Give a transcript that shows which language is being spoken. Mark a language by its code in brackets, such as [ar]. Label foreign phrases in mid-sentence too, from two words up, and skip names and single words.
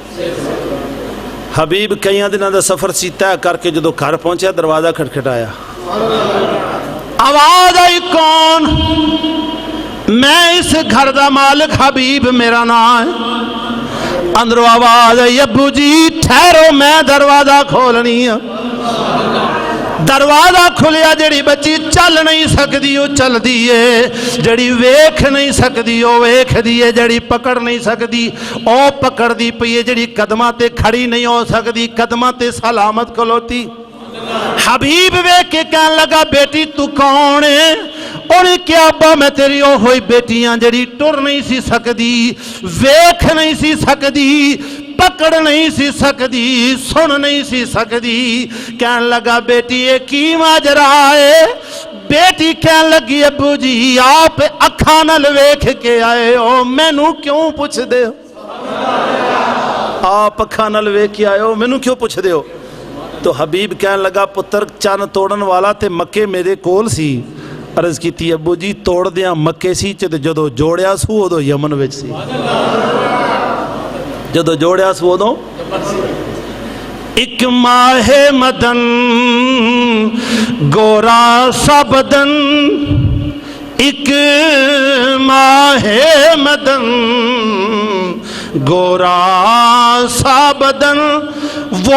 [pa] حبیب کئیاں دنوں دا سفر سی طے کر کے جدو گھر پہنچیا دروازہ کھٹکھٹایا آواز آئی کون میں اس گھر دا مالک حبیب میرا نام ہے اندروں آواز آئی ابو جی ٹھہرو میں دروازہ کھولنی ہے دروازہ کھلیا جڑی بچی چل نہیں سکدی وہ چل دیئے جڑی ویکھ نہیں سکدی وہ ویکھ دیئے جڑی پکڑ نہیں سکدی او پکڑ دی پئیے جڑی قدمہ تے کھڑی نہیں ہو سکدی قدمہ تے سلامت کھلوتی حبیب ویکھ کے کہنے لگا بیٹی تو کون ہے انہیں کیا ابا میں تیری او ہوئی بیٹیاں جڑی ٹر نہیں سی سکدی ویکھ نہیں سی سکدی پکڑ نہیں سی سکدی سن نہیں سی سکدی کہنے لگا بیٹی یہ کی ماجرا ہے بیٹی کہنے لگی ابو جی آپ اکھاں نال ویکھ کے آئے ہو مینوں کیوں پوچھ دے ہو آپ اکھاں نال ویکھ کے آئے ہو مینوں کیوں پوچھ دے ہو تو حبیب کہنے لگا پتر چن توڑن والا تے مکے میرے کول سی عرض کی تھی ابو جی توڑ دیاں مکے سی چے جدو جوڑیا سو ادو یمن وچ سی جدو جوڑیا سو ادو [ur] ایک ماہ مدن گورا سا بدن ایک ماہ مدن گورا سا بدن وہ